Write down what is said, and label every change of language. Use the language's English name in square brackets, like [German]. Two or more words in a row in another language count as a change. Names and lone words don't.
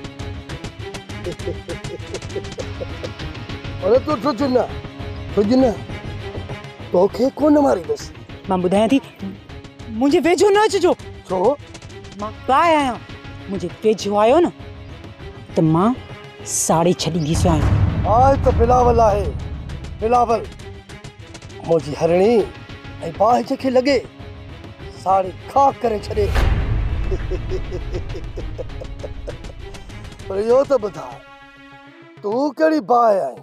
[Sindhi] अरे तूं तुझ न तोखे कोन मारींदुसि। मां ॿुधायां थी, मुंहिंजे वेझो न अचिजो। छो? मां बाहि आहियां, मुंहिंजे वेझो आयो न त मां साड़ी छॾींदीसां। आज त बिलावल आहे, बिलावल मुंहिंजी हरणी ऐं बाहि जेके लॻे साड़ी खाक करे छॾे। पर इहो त ॿुधाए, तूं कहिड़ी बाहि आहीं?